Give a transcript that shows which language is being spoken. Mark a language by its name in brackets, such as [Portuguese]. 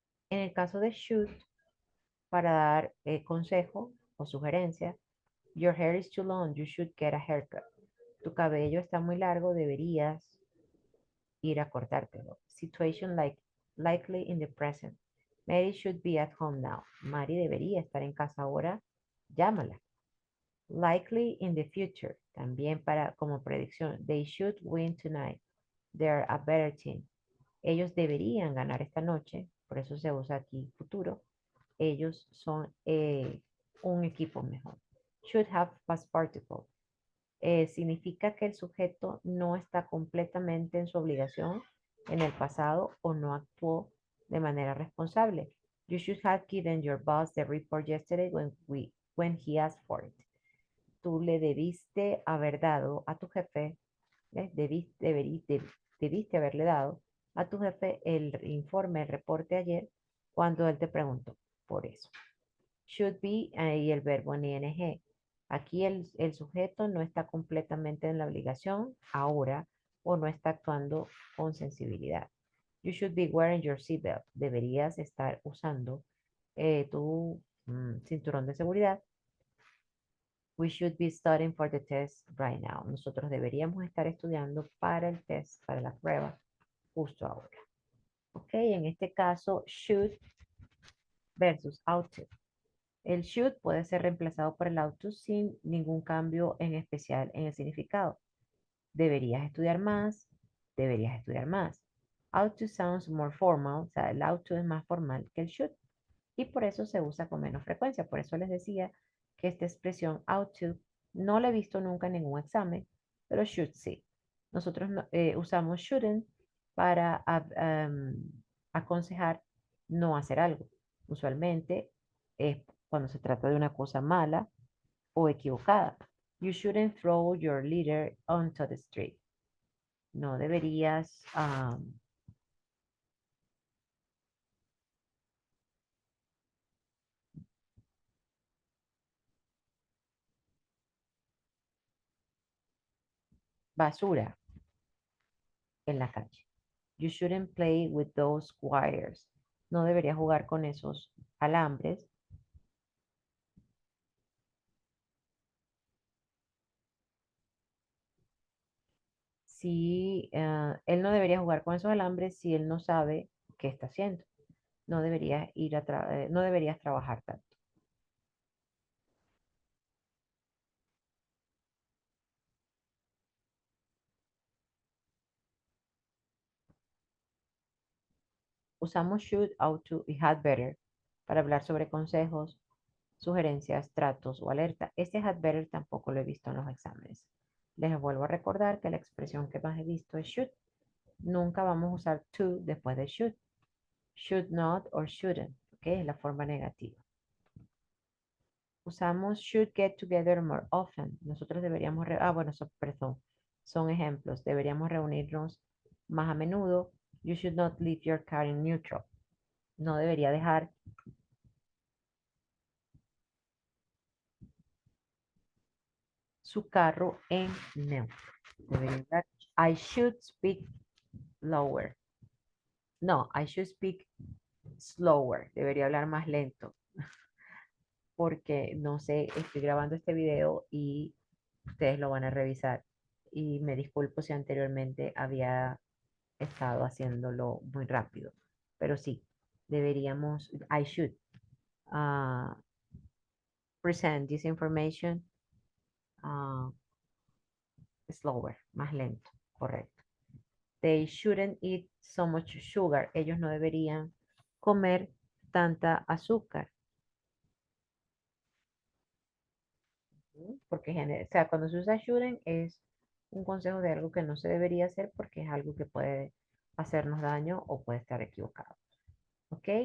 [Spanish] En el caso de should, para dar consejo o sugerencia, [English] your hair is too long, you should get a haircut. [Spanish] Tu cabello está muy largo, deberías ir a cortártelo. [English] Situation like likely in the present. Mary should be at home now. [Spanish] Mary debería estar en casa ahora. Llámala. [English] Likely in the future. [Spanish] También para como predicción. [English] They should win tonight. They're a better team. [Spanish] Ellos deberían ganar esta noche. Por eso se usa aquí futuro. Ellos son un equipo mejor. [English] Should have past participle. [Spanish] Significa que el sujeto no está completamente en su obligación en el pasado o no actuó de manera responsable. [English] You should have given your boss the report yesterday when he asked for it. [Spanish] Tú le debiste haber dado a tu jefe, debiste haberle dado a tu jefe el informe, el reporte ayer cuando él te preguntó por eso. Should be y el verbo en ing. Aquí el sujeto no está completamente en la obligación ahora o no está actuando con sensibilidad. [English] You should be wearing your seatbelt. [Spanish] Deberías estar usando tu cinturón de seguridad. [English] We should be studying for the test right now. [Spanish] Nosotros deberíamos estar estudiando para el test, para la prueba, justo ahora. Ok, en este caso, should versus ought to. El should puede ser reemplazado por el ought to sin ningún cambio en especial en el significado. Deberías estudiar más, deberías estudiar más. [English] Ought to sounds more formal, [Spanish] o sea, el ought to es más formal que el should. Y por eso se usa con menos frecuencia. Por eso les decía que esta expresión ought to No la he visto nunca en ningún examen, pero should sí. Nosotros usamos shouldn't para aconsejar no hacer algo. Usualmente es cuando se trata de una cosa mala o equivocada. [English] You shouldn't throw your litter onto the street. [Spanish] No deberías basura en la calle. [English] You shouldn't play with those wires. [Spanish] No deberías jugar con esos alambres. Si él no debería jugar con esos alambres si él no sabe qué está haciendo. No deberías no deberías trabajar tanto. Usamos should, ought to y had better para hablar sobre consejos, sugerencias, tratos o alerta. Este had better tampoco lo he visto en los exámenes. Les vuelvo a recordar que la expresión que más he visto es should. Nunca vamos a usar to después de should. Should not or shouldn't, ¿ok? Es la forma negativa. Usamos [English] should get together more often. [Spanish] Nosotros deberíamos, bueno, perdón, son ejemplos. Deberíamos reunirnos más a menudo. [English] You should not leave your car in neutral. [Spanish] No debería dejar su carro en neutro. Debería estar, [English] I should speak lower. No, I should speak slower. [Spanish] Debería hablar más lento porque no sé, estoy grabando este video y ustedes lo van a revisar. Y me disculpo si anteriormente había estado haciéndolo muy rápido. Pero sí, deberíamos, [English] I should uh, present this information uh, slower, [Spanish] más lento, correcto. [English] They shouldn't eat so much sugar. [Spanish] Ellos no deberían comer tanta azúcar. ¿Sí? Porque, o sea, cuando se usa shouldn't es un consejo de algo que no se debería hacer porque es algo que puede hacernos daño o puede estar equivocado. ¿Ok?